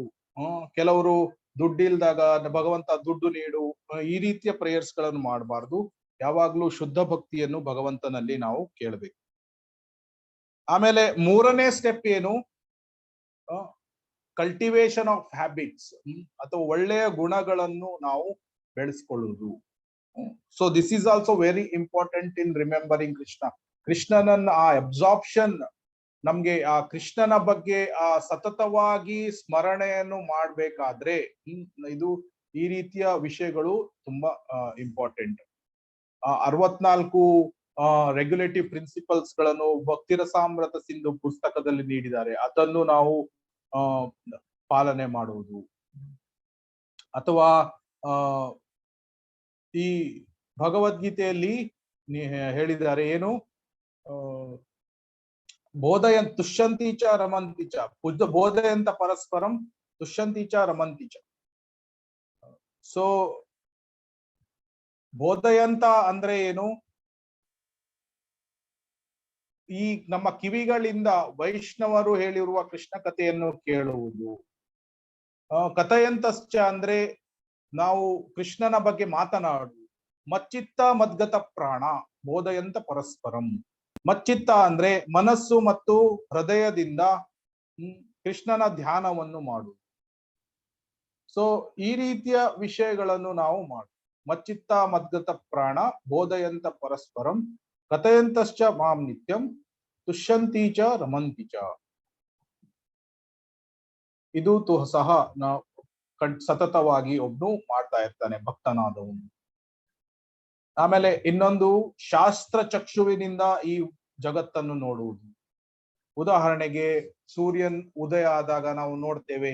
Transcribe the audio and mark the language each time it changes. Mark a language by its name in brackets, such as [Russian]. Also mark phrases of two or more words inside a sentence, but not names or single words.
[Kannada] ಕೆಲವರು ದುಡ್ಡಿಲ್ದಾಗ ಭಗವಂತ ದುಡ್ಡು ನೀಡು, ಈ ರೀತಿಯ ಪ್ರೇಯರ್ಸ್ ಗಳನ್ನು ಮಾಡಬಾರ್ದು. ಯಾವಾಗ್ಲೂ ಶುದ್ಧ ಭಕ್ತಿಯನ್ನು ಭಗವಂತನಲ್ಲಿ ನಾವು ಕೇಳಬೇಕು. ಆಮೇಲೆ ಮೂರನೇ ಸ್ಟೆಪ್ ಏನು, [English] cultivation of habits, [Kannada] ಅಥವಾ ಒಳ್ಳೆಯ ಗುಣಗಳನ್ನು ನಾವು ಬೆಳೆಸ್ಕೊಳ್ಳುವುದು. [English] So this is also very important in remembering Krishna. [Kannada] ಕೃಷ್ಣನನ್ನ ಆ ಅಬ್ಸಾರ್ಪ್ಷನ್, ನಮ್ಗೆ ಆ ಕೃಷ್ಣನ ಬಗ್ಗೆ ಆ ಸತತವಾಗಿ ಸ್ಮರಣೆಯನ್ನು ಮಾಡ್ಬೇಕಾದ್ರೆ ಇದು ಈ ರೀತಿಯ ವಿಷಯಗಳು ತುಂಬಾ ಇಂಪಾರ್ಟೆಂಟ್. 64 [English] regulative principles [Kannada] ಗಳನ್ನು ಭಕ್ತಿರಸಾಮೃತ ಸಿಂಧು ಪುಸ್ತಕದಲ್ಲಿ ನೀಡಿದ್ದಾರೆ. ಅದನ್ನು ನಾವು ಪಾಲನೆ ಮಾಡುವುದು. ಅಥವಾ ಈ ಭಗವದ್ಗೀತೆಯಲ್ಲಿ ಹೇಳಿದ್ದಾರೆ ಏನು, [Sanskrit] ಬೋಧಯನ್ ತುಷ್ಯಂತಿ ಚ ರಮಂತಿ ಚ, ಬೋಧಯಂತ ಪರಸ್ಪರಂ ತುಷ್ಯಂತಿ ಚ ರಮಂತಿ ಚ. [Kannada] ಸೊ ಬೋಧಯಂತ ಅಂದ್ರೆ ಏನು, ಈ ನಮ್ಮ ಕಿವಿಗಳಿಂದ ವೈಷ್ಣವರು ಹೇಳಿರುವ ಕೃಷ್ಣ ಕಥೆಯನ್ನು ಕೇಳುವುದು. ಕಥೆಯಂತಶ್ಚ ಅಂದ್ರೆ ನಾವು ಕೃಷ್ಣನ ಬಗ್ಗೆ ಮಾತನಾಡುವುದು. [Sanskrit] ಮಚ್ಚಿತ್ತ ಮದ್ಗತ ಪ್ರಾಣ ಬೋಧಯಂತ ಪರಸ್ಪರಂ. [Kannada] ಮಚ್ಚಿತ್ತ ಅಂದ್ರೆ ಮನಸ್ಸು ಮತ್ತು ಹೃದಯದಿಂದ ಕೃಷ್ಣನ ಧ್ಯಾನವನ್ನು ಮಾಡುವುದು. ಸೊ ಈ ರೀತಿಯ ವಿಷಯಗಳನ್ನು ನಾವು ಮಾಡುದು. [Sanskrit] ಮಚ್ಚಿತ್ತ ಮದ್ಗತ ಪ್ರಾಣ ಬೋಧಯಂತ ಪರಸ್ಪರಂ ಕಥೆಯಂತಶ್ಚ ಮಾಂ ನಿತ್ಯಂ ತುಷ್ಯಂತಿ ಚ ರಮಂತಿ ಚ. [Kannada] ಇದು ಸಹ ನಾವು ಸತತವಾಗಿ ಒಬ್ನು ಮಾಡ್ತಾ ಇರ್ತಾನೆ ಭಕ್ತನಾದವನು. ಆಮೇಲೆ ಇನ್ನೊಂದು, ಶಾಸ್ತ್ರ ಚಕ್ಷುವಿನಿಂದ ಈ ಜಗತ್ತನ್ನು ನೋಡುವುದು. ಉದಾಹರಣೆಗೆ ಸೂರ್ಯನ್ ಉದಯ ಆದಾಗ ನಾವು ನೋಡ್ತೇವೆ.